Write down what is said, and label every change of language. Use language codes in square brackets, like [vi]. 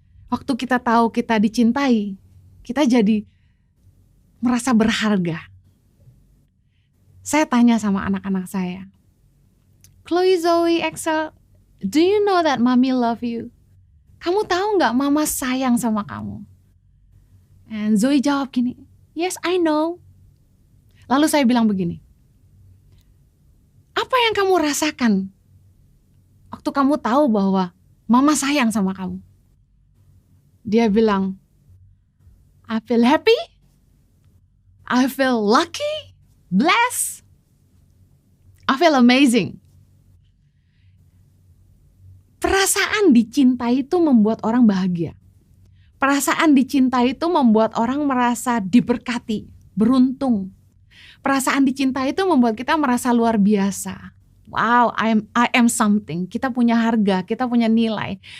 [id] Waktu kita tahu kita dicintai, kita jadi merasa berharga. Saya tanya sama anak-anak saya, Chloe, Zoe, Axel, [en] do you know that mommy love you? [id] Kamu tahu gak mama sayang sama kamu? [en] And Zoe [id] jawab gini, [en] yes I know. [id] Lalu saya bilang begini, apa yang kamu rasakan waktu kamu tahu bahwa mama sayang sama kamu? Dia bilang, [en] I feel happy, I feel lucky, blessed, I feel amazing. [id] Perasaan dicintai itu membuat orang bahagia. Perasaan dicintai itu membuat orang merasa diberkati, beruntung. Perasaan dicintai itu membuat kita merasa luar biasa. [en] Wow, I am something. [id] Kita punya harga, kita punya nilai.